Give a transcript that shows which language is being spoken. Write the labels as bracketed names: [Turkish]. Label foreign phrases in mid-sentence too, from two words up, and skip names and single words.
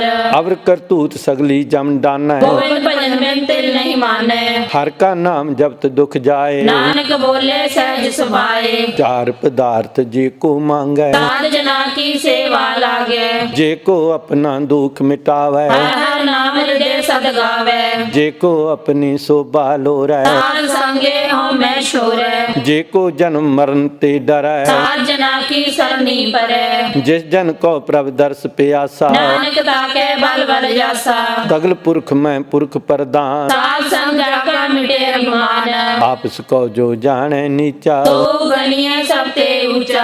[Punjabi] ਅਵਰ ਕਰਤੂਤ ਸਗਲੀ ਜਮ ਡਾਨੈ, ਗੋਬਿੰਦ ਭਜਨ ਬਿਨ ਤਿਲ ਨਹੀਂ ਮਾਨੈ। ਹਰ ਕਾ ਨਾਮ ਜਪਤ ਦੁਖ ਜਾਏ, ਨਾਨਕ ਬੋਲੇ ਸਹਿਜ ਸੁਭਾਏ। ਚਾਰ ਪਦਾਰਥ ਜੇ ਕੋ ਮੰਗੈ, ਸਾਧ ਜਨਾ ਕੀ ਸੇਵਾ ਲਾਗੇ। ਜੇ ਕੋ ਆਪਣਾ ਦੁਖ ਮਿਟਾਵੈ, ਹਰ ਹਰ ਹਰ ਨਾਮ ਹਿਰਦੈ ਸਦ ਗਾਵੇ। ਜੇ ਕੋ ਅਪਨੀ ਸ਼ੋਭਾ ਲੋਰੈ ਸਾਧ ਸੰਗੇ ਹੋ ਮੈਂ ਛੋਰੇ। ਜੇ ਕੋ ਜਨਮ ਮਰਣ ਤੇ ਡਰੈ ਸਾਧ ਜਨਾ ਕੀ ਸਰਨੀ ਪਰੇ। ਜਿਸ ਜਨ ਕੋ ਪ੍ਰਭ ਦਰਸ ਪਿਆਸਾ ਨਾਨਕ ਤਾਕੇ ਬਲ ਬਲ ਜਾਸਾ। ਸਗਲ ਪੁਰਖ ਮੇਂ ਪੁਰਖ ਪ੍ਰਦਾਨ ਸਾਧ ਸੰਗ ਜਾਕਾ ਮਿਟੇ ਅਭਿਮਾਨ। ਆਪਸ ਕੋ ਜੋ ਜਾਨੇ ਨੀਚਾ ਤੋ ਗਨੀਏ ਸਬ ਤੇ ਊਂਚਾ।